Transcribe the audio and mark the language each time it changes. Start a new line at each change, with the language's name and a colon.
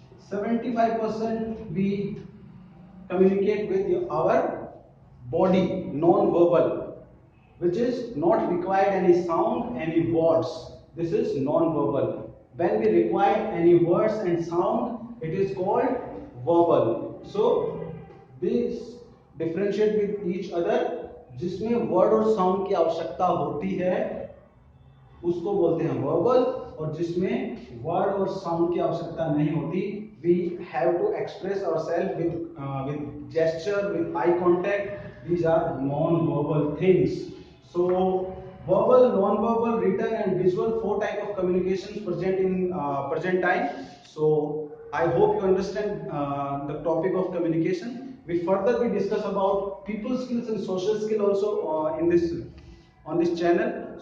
English: 75% we communicate with our body, non-verbal, which is not required any sound, any words. This is non-verbal. When we require any words and sound, it is called verbal. So these differentiate with each other.
Hindi: जिसमें word और sound की आवश्यकता होती है उसको बोलते हैं verbal, और जिसमें वर्ड और साउंड की आवश्यकता नहीं होती,
English: we have to express ourselves with gesture, with eye contact. These are non-verbal things. So verbal, non-verbal, written, and visual, four type of communications present in present time. So I hope you understand the topic of communication. We further we discuss about people skills and social skill also in this on this channel.